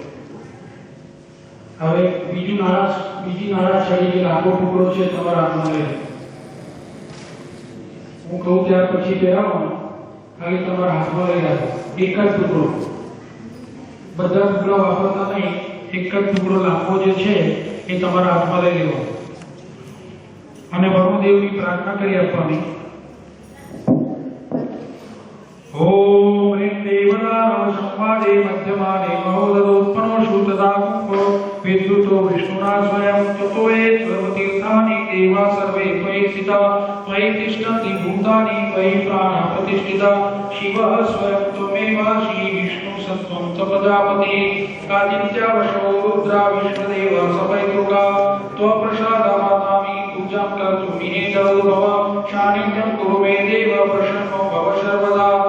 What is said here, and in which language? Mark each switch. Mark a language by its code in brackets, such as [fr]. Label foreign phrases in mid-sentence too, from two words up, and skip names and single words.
[gu] હવે બીજી નાળા છડી જે લાંબો ટુકડો છે તમારા હાથમાં લઈ હું કહું ત્યાર પછી પહેરાવવાનો। ખાલી તમારા હાથમાં લઈ રાખો એક જ ટુકડો, બધા ટુકડા વાપરતા નહીં। એક જ ટુકડો લાંબો જે છે એ તમારા હાથમાં લઈ લેવાનો અને વરુણદેવની પ્રાર્થના કરી આપવાની। [sa] ओम ह्रीं देवता संवादे मध्यमाने महोदरोत्पन्नोषु तदा कुम्भो विद्युतो विष्णुना स्वयं ततो ये सर्वतीर्थानि देवा सर्वे त्वयि स्थिता त्वयि तिष्ठन्ति भूतानि त्वयि प्राणः प्रतिष्ठिता शिवः स्वयं त्वमेव श्रीविष्णु सत्त्वं च प्रजापतिः आदित्यावशो रुद्रा विष्णुदेव सपैतृका त्वप्रसादामातामि पूजां कर्तुं निहेतौ भव सान्निध्यं कुरु मे देव प्रसन्नो भव सर्वदा